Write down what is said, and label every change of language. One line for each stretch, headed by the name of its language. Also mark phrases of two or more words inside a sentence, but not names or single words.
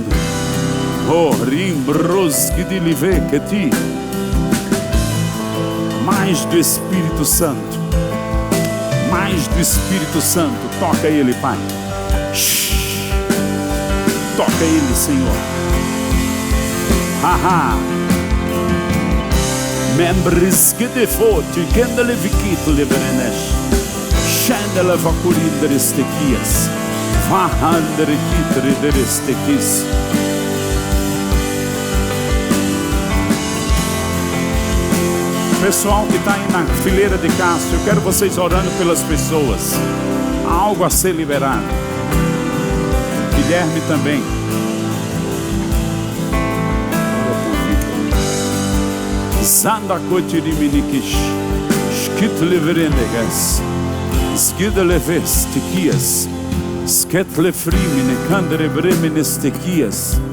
Portuguese: Oh, rimbroski de liveketi. Mais do Espírito Santo. Mais do Espírito Santo. Toca Ele, Pai. Shhh. Toca Ele, Senhor. Haha. Membres que devote, que levikito leverenesh. Shendele vacurinderestequias. Vahanderekitrederestequis. Pessoal que está aí na fileira de Cássio, eu quero vocês orando pelas pessoas. Há algo a ser liberado. Guilherme também. Zanda kotiriminikish. Skitleverenegas. Skidlevestikias. Sketlefrimine kanderebremenestekias.